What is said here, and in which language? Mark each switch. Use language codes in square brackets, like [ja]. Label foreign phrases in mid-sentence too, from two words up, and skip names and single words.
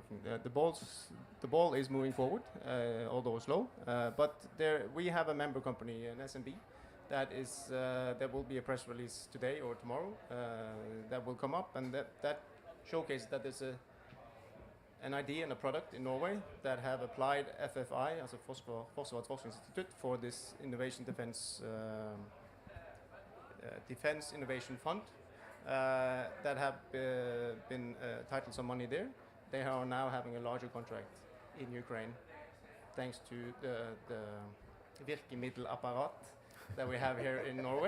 [en] The ball is moving forward, although slow. But we have a member company, an SMB, that is there will be a press release today or tomorrow that will come up, and that showcases that there's an idea and a product in Norway that have applied FFI, as a forsvaret forskningsinstitutt, for this innovation defense innovation fund that have been titled some money there. They are now having a larger contract in Ukraine, thanks to the virkemiddelapparat that we have here in Norway.